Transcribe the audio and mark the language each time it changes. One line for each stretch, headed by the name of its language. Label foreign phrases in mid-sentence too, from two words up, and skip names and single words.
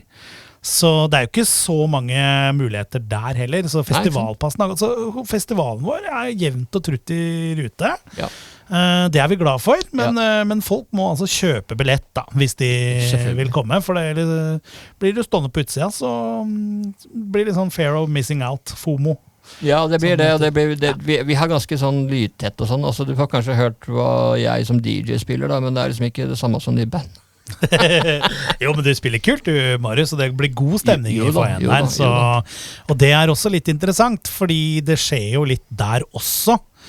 Norwegian: Så det er jo ikke så mange muligheter der heller. Så festivalen vår er jevnt og trutt i rute. Ja. Det er vi glad for, men folk må altså kjøpe billett da, hvis de vil komme. For blir du stående på utsida, så blir det sånn
English: fear of missing out,
Norwegian: FOMO. Ja, det blir det, og vi har ganske sånn lydtett og sånn. Altså, du har kanskje hørt hva jeg som DJ spiller, da, men det er liksom ikke det samme som de band. Jo, men du spiller kult du, Marius, og det blir god stemning i foajeen der, og det er også litt interessant, fordi det skjer jo litt der også.